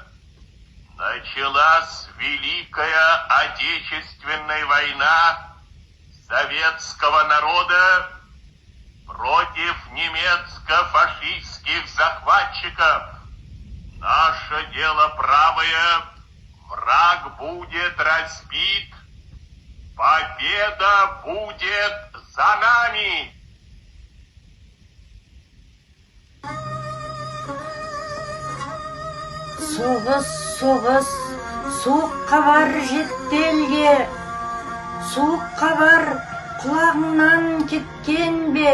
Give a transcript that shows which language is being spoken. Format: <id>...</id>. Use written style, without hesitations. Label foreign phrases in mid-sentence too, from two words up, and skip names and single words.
<ru>Началась Великая Отечественная война советского народа против немецко-фашистских захватчиков. Наше дело правое, враг будет разбит, победа будет за нами.</ru> <kk>Соғыс, суық хабар жетті елге. Суық хабар құлағыңнан кеткен бе?</kk>